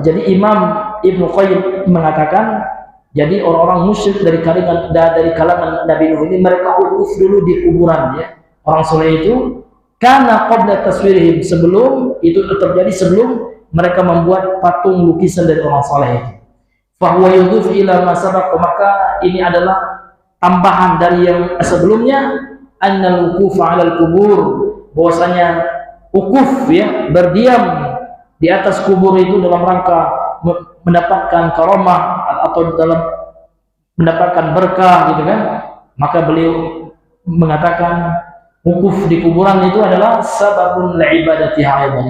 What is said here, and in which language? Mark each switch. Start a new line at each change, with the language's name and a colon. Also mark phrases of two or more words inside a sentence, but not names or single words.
Indonesian: Jadi Imam Ibnu Qayyim mengatakan, jadi orang-orang musyrik dari kalangan Nabi Nuh ini, mereka ukuf dulu di kuburan, ya, orang soleh itu, karena
Arabic: قبل تصويرهم,
Indonesian: sebelum itu terjadi, sebelum mereka membuat patung lukisan dari orang soleh itu.
Arabic: فهو يضاف إلى ما سبق,
Indonesian: maka ini adalah tambahan dari yang sebelumnya,
Arabic: أن الوقوف على القبور,
Indonesian: bahwasanya wukuf, ya, berdiam di atas kubur itu dalam rangka mendapatkan karomah atau dalam mendapatkan berkah gitu kan, maka beliau mengatakan wukuf di kuburan itu adalah
Arabic: سبب لعبادتهم أيضا.